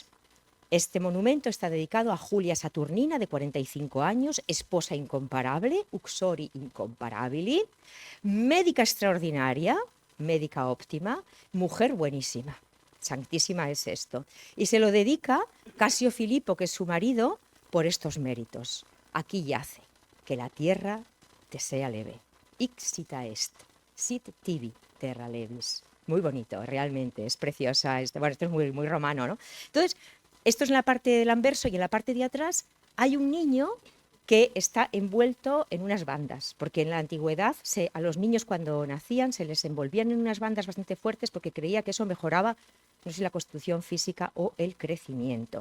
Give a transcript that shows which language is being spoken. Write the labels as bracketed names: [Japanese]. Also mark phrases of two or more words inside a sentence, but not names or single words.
[Spanish] Este monumento está dedicado a Julia Saturnina, de 45 años, esposa incomparable, [Latin] uxori incomparabili, [Spanish] médica extraordinaria, médica óptima, mujer buenísima. Santísima es esto. Y se lo dedica Casio Filipo, que es su marido, por estos méritos. Aquí yace, que la tierra te sea leve. [Latin] Ixita est, sit tibi terra levis. [Spanish] Muy bonito, realmente, es preciosa. Bueno, esto es muy, muy romano, ¿no? Entonces, esto es en la parte del anverso y en la parte de atrás hay un niño que está envuelto en unas bandas, porque en la antigüedad a los niños cuando nacían se les envolvían en unas bandas bastante fuertes porque creía que eso mejoraba, no sé si la constitución física o el crecimiento.